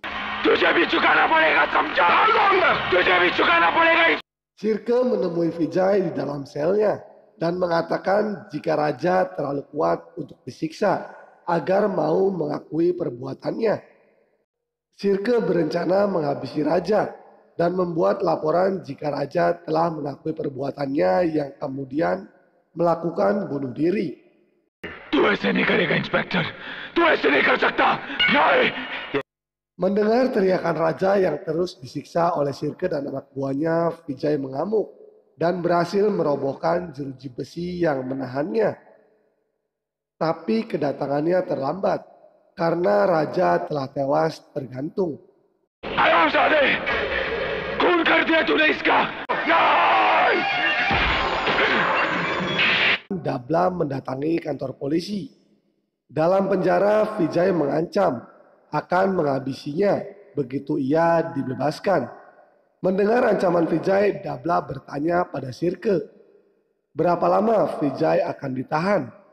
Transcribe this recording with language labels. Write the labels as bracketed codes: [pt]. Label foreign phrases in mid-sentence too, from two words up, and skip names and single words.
[id] Sirke menemui Vijay di dalam selnya dan mengatakan jika Raja terlalu kuat untuk disiksa agar mau mengakui perbuatannya. Sirke berencana menghabisi Raja dan membuat laporan jika Raja telah mengakui perbuatannya yang kemudian melakukan bunuh diri. [hi] तू ऐसे नहीं करेगा इंस्पेक्टर, तू ऐसे नहीं कर सकता, नहीं। [id] Mendengar teriakan Raja yang terus disiksa oleh Sirke dan anak buahnya, Vijay mengamuk dan berhasil merobohkan jeruji besi yang menahannya. Tapi kedatangannya terlambat karena Raja telah tewas tergantung. [hi] हरामजादे, खून कर दिया तूने इसका, नहीं। [id] Dabla mendatangi kantor polisi. Dalam penjara, Vijay mengancam akan menghabisinya begitu ia dibebaskan. Mendengar ancaman Vijay, Dabla bertanya pada Sirke, berapa lama Vijay akan ditahan?